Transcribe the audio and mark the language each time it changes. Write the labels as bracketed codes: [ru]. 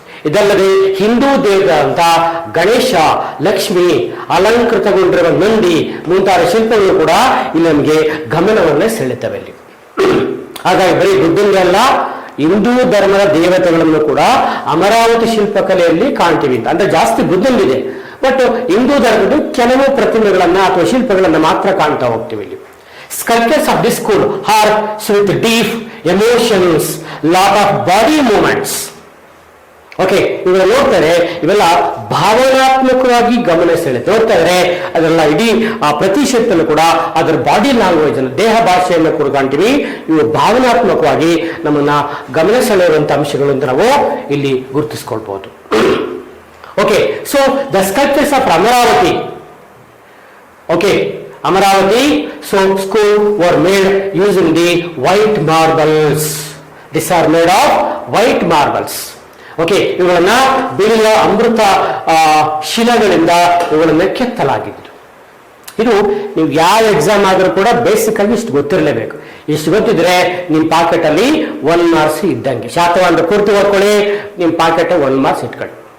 [kn] ಇದಲ್ಲದೆ ಹಿಂದೂ ದೇವರಂತ ಗಣೇಶ, ಲಕ್ಷ್ಮಿ, ಅಲಂಕೃತಗೊಂಡಿರುವ ನಂದಿ ಮುಂತಾದ ಶಿಲ್ಪಗಳು ಕೂಡ ಇಲ್ಲಿ ನಮಗೆ ಗಮನವನ್ನೇ ಸೆಳೆತವೆ. ಇಲ್ಲಿ ಹಾಗಾಗಿ ಬರೀ ಬುದ್ಧಂಗೆ ಅಲ್ಲ, ಹಿಂದೂ ಧರ್ಮದ ದೇವತೆಗಳನ್ನು ಕೂಡ ಅಮರಾವತಿ ಶಿಲ್ಪಕಲೆಯಲ್ಲಿ ಕಾಣ್ತೀವಿ ಅಂತ. ಅಂದ್ರೆ ಜಾಸ್ತಿ ಬುದ್ಧನಿದೆ, ಬಟ್ ಹಿಂದೂ ಧರ್ಮದ ಕೆಲವು ಪ್ರತಿಮೆಗಳನ್ನ ಅಥವಾ ಶಿಲ್ಪಗಳನ್ನ ಮಾತ್ರ ಕಾಣ್ತಾ ಹೋಗ್ತೀವಿ ಇಲ್ಲಿ. [en] Sculptures of this school are with deep emotions, lot of body movements. [kn] Okay, ಇವೆಲ್ಲ ನೋಡ್ತಾರೆ, ಇವೆಲ್ಲ ಭಾವನಾತ್ಮಕವಾಗಿ ಗಮನ ಸೆಳೆಯುತ್ತೆ. ನೋಡ್ತಾ ಇದ್ರೆ ಅದೆಲ್ಲ ಇಡೀ ಆ ಪ್ರತಿ ಶಿಲ್ಪಲ್ಲೂ ಕೂಡ ಅದರ ಬಾಡಿ ಲ್ಯಾಂಗ್ವೇಜ್ ಅನ್ನು, ದೇಹ ಭಾಷೆಯನ್ನು ಕೂಡ ಕಾಣ್ತೀವಿ. ಇವು ಭಾವನಾತ್ಮಕವಾಗಿ ನಮ್ಮನ್ನ ಗಮನ ಸೆಳೆಯುವಂತ ಅಂಶಗಳು ಅಂತ ನಾವು ಇಲ್ಲಿ ಗುರುತಿಸ್ಕೊಳ್ಬಹುದು. [en] Okay, so the sculptures of Amaravati. Okay, Amaravati school were made using the white marbles. These are made of white marbles. [kn] Okay, ಇವುಗಳನ್ನ ಬಿಳಿಯ ಅಮೃತ ಶಿಲೆಗಳಿಂದ ಇವುಗಳನ್ನ ಕೆತ್ತಲಾಗಿತ್ತು. ಇದು ನೀವು ಯಾವ ಎಕ್ಸಾಮ್ ಆದರೂ ಕೂಡ ಬೇಸಿಕ್ ಆಗಿ ಇಷ್ಟು ಗೊತ್ತಿರಲೇಬೇಕು. ಇಷ್ಟು ಗೊತ್ತಿದ್ರೆ ನಿಮ್ಮ ಪಾಕೆಟ್ ಅಲ್ಲಿ 1 ಮಾರ್ಕ್ಸ್ ಇದ್ದಂಗೆ. ಶಾತವಾಹನ ಪೂರ್ತಿ ಓದ್ಕೊಳ್ಳಿ, ನಿಮ್ಮ ಪಾಕೆಟ್ 1 ಮಾರ್ಕ್ಸ್ ಇಟ್ಕೊಳ್ಳಿ.